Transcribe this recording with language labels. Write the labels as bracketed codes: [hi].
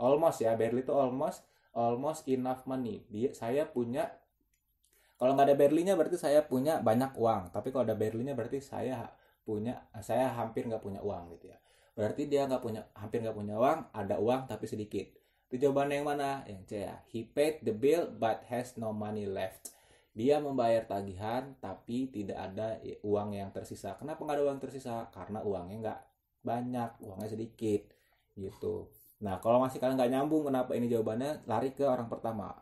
[en] Almost ya, barely itu almost enough money. [id] Saya punya, kalau nggak ada barely-nya berarti saya punya banyak uang. Tapi kalau ada barely-nya berarti saya hampir nggak punya uang gitu ya. Berarti dia hampir nggak punya uang, ada uang tapi sedikit. Itu jawabannya yang mana? Yang C ya. [en] He paid the bill but has no money left. [id] Dia membayar tagihan tapi tidak ada uang yang tersisa. Kenapa nggak ada uang tersisa? Karena uangnya nggak banyak, uangnya sedikit gitu. Nah, kalau masih kalian nggak nyambung kenapa ini jawabannya, lari ke orang pertama.